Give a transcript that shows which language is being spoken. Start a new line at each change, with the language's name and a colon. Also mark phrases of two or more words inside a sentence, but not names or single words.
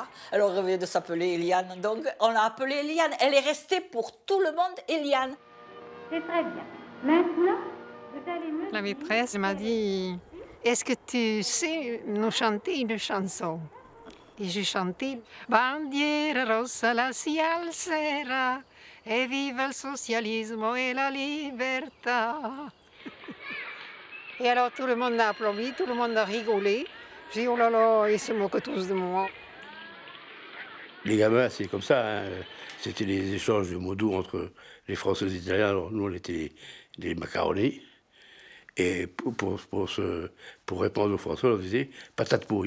French: Elle rêvait de s'appeler Eliane. Donc, on l'a appelée Eliane. Elle est restée pour tout le monde Eliane. C'est très bien. Maintenant, la maîtresse m'a dit, est-ce que tu sais nous chanter une chanson? Et j'ai chanté
Italian: Bandiera rossa la si alzerà e viva il socialismo e la libertà.
French: Et alors tout le monde a applaudi, tout le monde a rigolé. J'ai dit, oh là là, ils se moquent tous de moi. Les gamins, c'est comme ça, hein. C'était les échanges de mots doux entre les Français et les Italiens. Alors, nous, on était des macaronis. Et pour répondre aux Français, on disait patate pourrie.